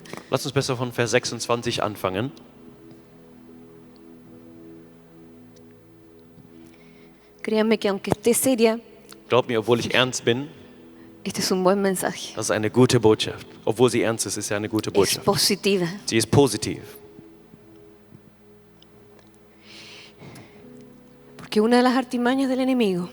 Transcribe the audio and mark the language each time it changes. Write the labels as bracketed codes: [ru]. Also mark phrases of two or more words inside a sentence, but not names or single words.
[de] Lass uns besser von Vers 26 anfangen. [es] Créanme que aunque esté seria, [de] Glaub mir, obwohl ich ernst bin, [es] este es un buen mensaje. [de] das ist eine gute Botschaft. Obwohl sie ernst ist, ist ja eine gute [es] Es [de] Botschaft. [es] positiva. [de] Sie ist positiv. [es] Porque una de las artimañas del enemigo